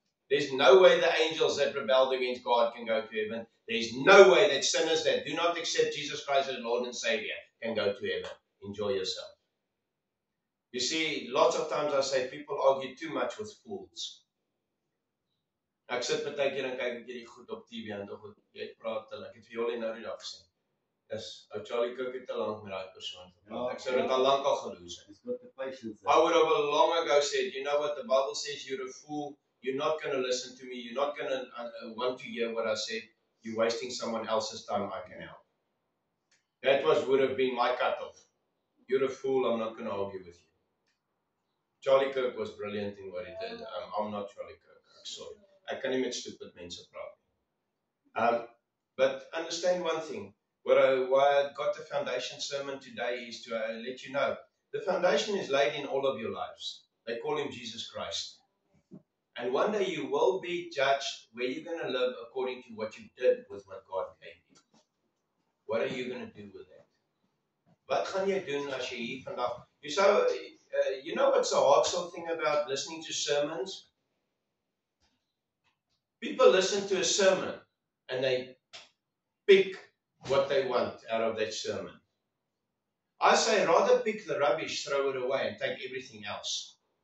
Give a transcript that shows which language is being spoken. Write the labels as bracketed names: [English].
[English] There's no way the angels that rebelled against God can go to heaven. There's no way that sinners that do not accept Jesus Christ as Lord and Savior can go to heaven. Enjoy yourself. You see, lots of times I say people argue too much with fools. [Afrikaans] Ek sit baie keer en kyk ek hierdie goed op TV en tog jy praat hulle. Ek het vir julle nou die dag gesê. Dis ou Charlie Cook het te lank met daai persoon gepraat. Ek sou dit al lank al geloos het. [English] I would have long ago said, you know what, the Bible says you're a fool. You're not going to listen to me. You're not going to want to hear what I said. You're wasting someone else's time. I can help. That would have been my cutoff. You're a fool. I'm not going to argue with you. Charlie Kirk was brilliant in what he did. I'm not Charlie Kirk. I'm sorry. I can't even stupid [Afrikaans] mense praat. [English] But understand one thing. Why I got the foundation sermon today is to let you know. The foundation is laid in all of your lives. They call him Jesus Christ. And one day you will be judged where you're going to live according to what you did with what God gave you. What are you going to do with that? [Afrikaans] Wat gaan jy doen as jy hier vandag... [English] You know what's a hard thing about listening to sermons? People listen to a sermon and they pick what they want out of that sermon. I say rather pick the rubbish, throw it away and take everything else.